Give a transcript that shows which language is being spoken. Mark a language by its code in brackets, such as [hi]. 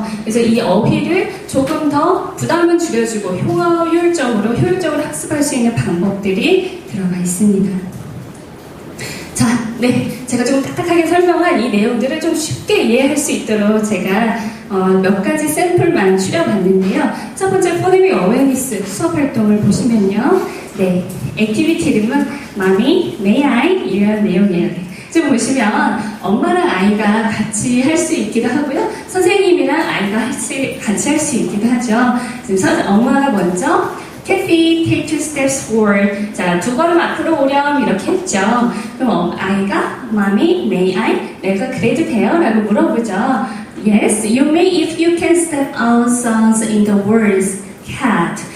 [ko] 그래서 이 어휘를 조금 더 부담은 줄여주고 효율적으로 학습할 수 있는 방법들이 들어가 있습니다. 자, 제가 좀 딱딱하게 설명한 이 내용들을 좀 쉽게 이해할 수 있도록 제가 몇 가지 샘플만 추려봤는데요. 첫 번째 포네믹 어웨니스 수업 활동을 보시면요. 액티비티 이름은 [en] Mommy, May I? [ko] 이런 내용이에요. 지금 보시면 엄마랑 아이가 같이 할 수 있기도 하고요. 선생님이랑 아이가 같이 할 수 있기도 하죠. 지금 엄마가 먼저 [en] Kathy, take 2 steps forward. [ko] 자, 2걸음 앞으로 오렴. 이렇게 했죠. 그럼 아이가 [en] Mommy, may I? [ko] 내가 그래도 돼요? 라고 물어보죠. [en] Yes, you may if you can step out sounds in the words cat.